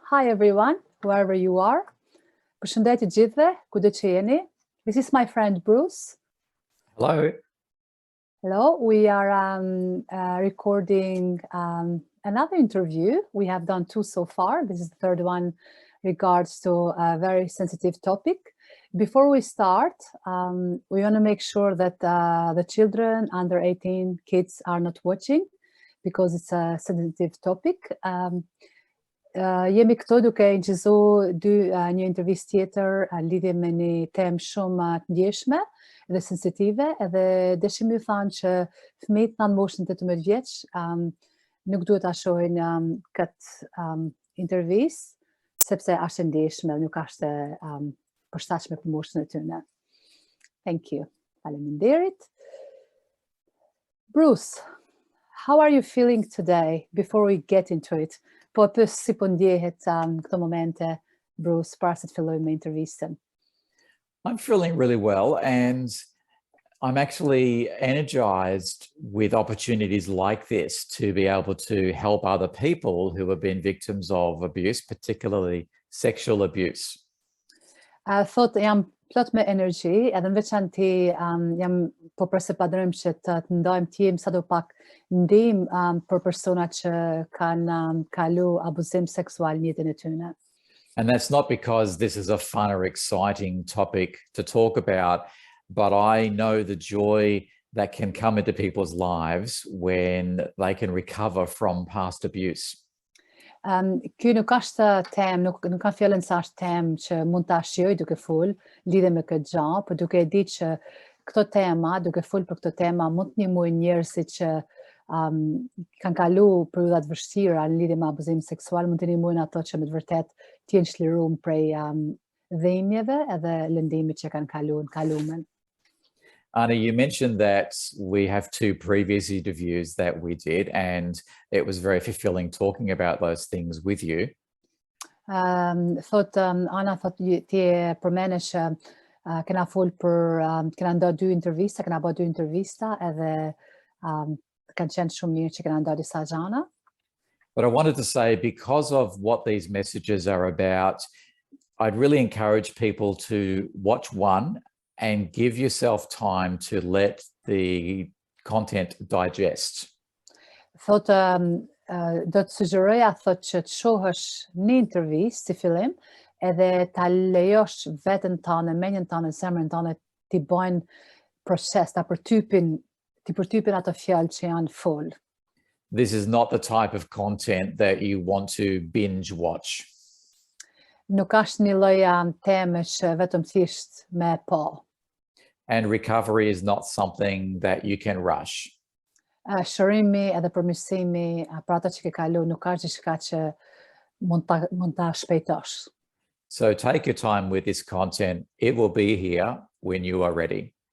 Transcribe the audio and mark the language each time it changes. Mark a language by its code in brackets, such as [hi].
[en] Hi everyone, wherever you are. [sq] Përshëndetje gjithëve, kudo që jeni. [en] This is my friend Bruce. Hello. Hello. We are recording another interview. We have done two so far. This is the third one regards to a very sensitive topic. Before we start, we want to make sure that the children under 18 kids are not watching because it's a sensitive topic. [sq] Jemi këto duke incizu një intervistë tjetër lidhje me një temë shumë të ndjeshme dhe sensitive, edhe dëshim ju thanë që fëmijët në moshën 18 vjeç nuk duhet ta shohin këtë intervistë sepse është e ndjeshme, nuk është përshtatshme për moshën e tyre. [en] Thank you. [sq] Faleminderit. [en] Bruce, how are you feeling today before we get into it? [sq] Po pyes si po ndjehet këto momente, Bruce, para se të fillojmë me intervistën. [en] I'm feeling really well, and I'm actually energized with opportunities like this to be able to help other people who have been victims of abuse, particularly sexual abuse. [sq] Thot jam plot me energji, edhe në veçanti jam po përsepadrojmë që të ndajmë të jem sado pak ndihmë për personat që kanë kalu abuzim seksual në jetën e tyre. [en] And that's not because this is a fun or exciting topic to talk about, but I know the joy that can come into people's lives when they can recover from past abuse. [sq] Ky nuk është temë, nuk ka fjallën sa është temë që mund ta shijoj duke fol lidhe me këtë gjë, por duke e ditë që këto tema, duke fol për këto tema, mund të ndihmojnë njerëzit që kanë kalu periudha të vështira në lidhje me abuzim seksual, mund të ndihmojnë ato që me të vërtet të jenë çliruar prej dhimbjeve edhe lëndimit që kanë kalu në kalumen. [en] Anna, you mentioned that we have two previous interviews that we did, and it was very fulfilling talking about those things with you. [sq] Ana thot ti e përmenesh kena fol për kena ndarë dy intervista, kena bërë dy intervista edhe kanë qenë shumë mirë që kena ndarë disa gjana. [en] But I wanted to say, because of what these messages are about, I'd really encourage people to watch one and give yourself time to let the content digest. [sq] Thot do të sugjeroja thot që të shohësh një intervistë si fillim edhe ta lejosh veten tënde, mendjen tënde, zemrën tënde ti bëjnë proces, ta përtypin ato fjalë që janë fol. [en] This is not the type of content that you want to binge watch. [sq] Nuk është një lloj teme që vetëm thjesht me pa. [en] And recovery is not something that you can rush. [sq] Shërimi edhe përmirësimi për ata që ke kalu nuk është diçka që mund ta shpejtosh. [en] So take your time with this content. It will be here when you are ready.